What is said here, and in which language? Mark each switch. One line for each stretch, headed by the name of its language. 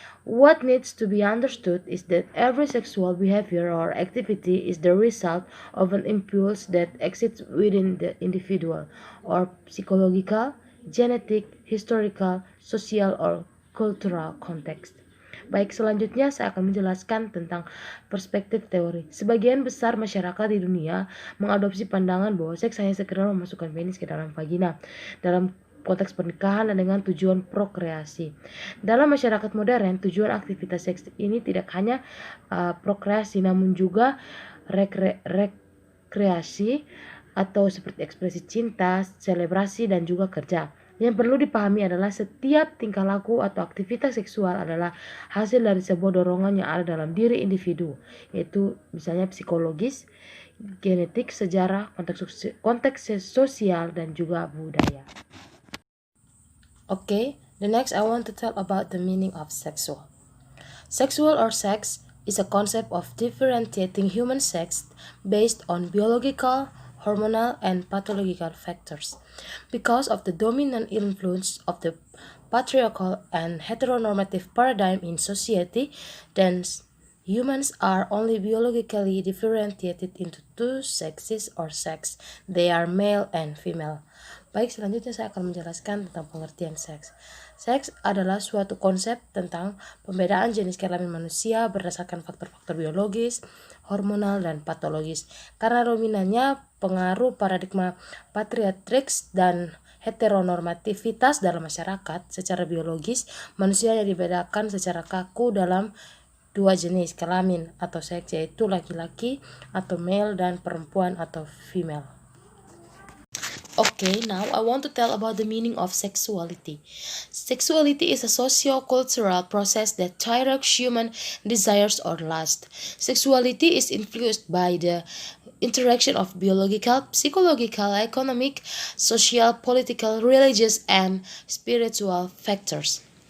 English: What needs to be understood is that every sexual behavior or activity is the result of an impulse that exists within the individual, or psychological, genetic, historical, social, or cultural context.
Indonesian: Baik, selanjutnya saya akan menjelaskan tentang perspektif teori. Sebagian besar masyarakat di dunia mengadopsi pandangan bahwa seks hanya sekedar memasukkan penis ke dalam vagina dalam konteks pernikahan dan dengan tujuan prokreasi. Dalam masyarakat modern, tujuan aktivitas seks ini tidak hanya prokreasi namun juga rekreasi atau seperti ekspresi cinta, selebrasi, dan juga kerja. Yang perlu dipahami adalah setiap tingkah laku atau aktivitas seksual adalah hasil dari sebuah dorongan yang ada dalam diri individu, yaitu misalnya psikologis, genetik, sejarah, konteks sosial, dan juga budaya.
English: Okay, the next I want to tell about the meaning of sexual. Sexual or sex is a concept of differentiating human sex based on biological, hormonal, and pathological factors. Because of the dominant influence of the patriarchal and heteronormative paradigm in society, then humans are only biologically differentiated into two sexes or sex. They are male and female.
Indonesian: Baik, selanjutnya saya akan menjelaskan tentang pengertian seks. Seks adalah suatu konsep tentang pembedaan jenis kelamin manusia berdasarkan faktor-faktor biologis, hormonal, dan patologis. Karena dominannya pengaruh paradigma patriarkis dan heteronormativitas dalam masyarakat, secara biologis manusia yang dibedakan secara kaku dalam dua jenis kelamin atau seks, yaitu laki-laki atau male dan perempuan atau female.
English: Okay, now I want to tell about the meaning of sexuality. Sexuality is a socio-cultural process that directs human desires or lust. Sexuality is influenced by the interaction of biological, psychological, economic, social, political, religious, and spiritual factors.